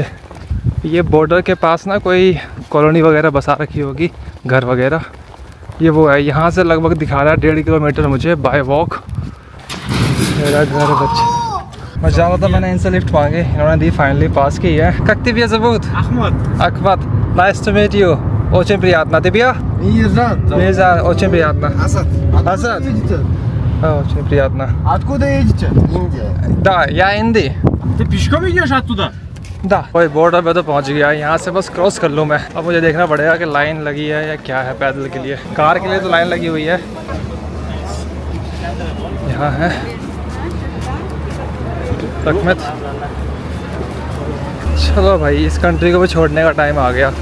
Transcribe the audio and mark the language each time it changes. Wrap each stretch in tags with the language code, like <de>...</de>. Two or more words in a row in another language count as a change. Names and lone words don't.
<hi>ये बॉर्डर के पास ना कोई कॉलोनी वगैरह बसा रखी होगी, घर वगैरह। ये वो है, यहाँ से लगभग दिखा रहा है 1.5 किलोमीटर मुझे बाय वॉक। मेरा घर बच्चे मैं जा रहा था, मैंने इनसे लिफ्ट मांगे, इन्होंने दी, फाइनली पास की है।</hi> <ru>Как тебя зовут? Ахмат.</ru> <en>Nice to meet you.</en> <ru>Очень приятно. Тебя? Мирзан. Очень приятно. Асад. Асад. Очень приятно. Откуда едете? Индия. Да, я Инди. Ты пешком идешь оттуда? Да.</ru> <hi>कोई बॉर्डर पे तो पहुंच गया, यहाँ से बस क्रॉस कर लूँ मैं। अब मुझे देखना पड़ेगा कि लाइन लगी है या क्या है पैदल के लिए। कार के लिए तो लाइन लगी हुई है, यहाँ है तकमत। चलो भाई, इस कंट्री को भी छोड़ने का टाइम आ गया।</hi>